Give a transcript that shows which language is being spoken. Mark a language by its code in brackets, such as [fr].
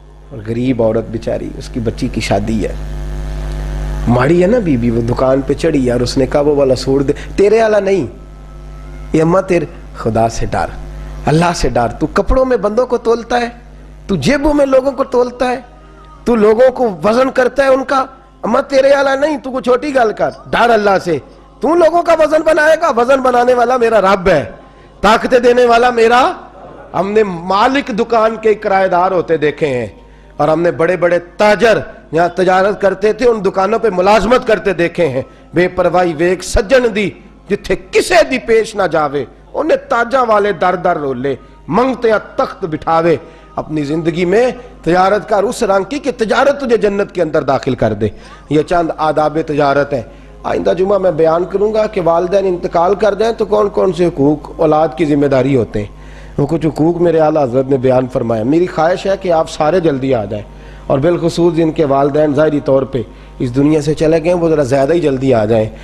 [ur] اور غریب عورت بیچاری, اس کی بچی کی شادی ہے, ماڑی ہے نا بی وہ دکان پہ چڑھی اور اس نے کہا وہ والا سوٹ دے, تیرے والا نہیں, یہ اماں تیرے, خدا سے ڈر, اللہ سے ڈر, تو کپڑوں میں بندوں کو تولتا ہے, تو جیبوں میں لوگوں کو تولتا ہے, تو لوگوں کو وزن کرتا ہے ان کا, اماں تیرے والا نہیں, تو کو چھوٹی گل کر, ڈر اللہ سے, تو لوگوں کا وزن بنائے گا, وزن بنانے والا میرا رب ہے, طاقتیں دینے والا میرا. ہم نے مالک دکان کے کرایہ دار ہوتے دیکھے ہیں, اور ہم نے بڑے بڑے تاجر یہاں تجارت کرتے تھے ان دکانوں پہ ملازمت کرتے دیکھے ہیں. [pa] بے پرواہی ویک سجن دی جتھے کسے دی پیش نہ جاوے, انہیں تاجہ والے در در رولے, منگتے تخت بٹھاوے. [ur] اپنی زندگی میں تجارت کا اس رنگ کی کہ تجارت تجھے جنت کے اندر داخل کر دے. یہ چند آداب تجارت ہیں. آئندہ جمعہ میں بیان کروں گا کہ والدین انتقال کر جائیں تو کون کون سے حقوق اولاد کی ذمہ داری ہوتے ہیں. وہ کچھ حقوق میرے اعلیٰ حضرت نے بیان فرمایا. میری خواہش ہے کہ آپ سارے جلدی آ جائیں, اور بالخصوص جن کے والدین ظاہری طور پہ اس دنیا سے چلے گئے وہ ذرا زیادہ ہی جلدی آ جائیں.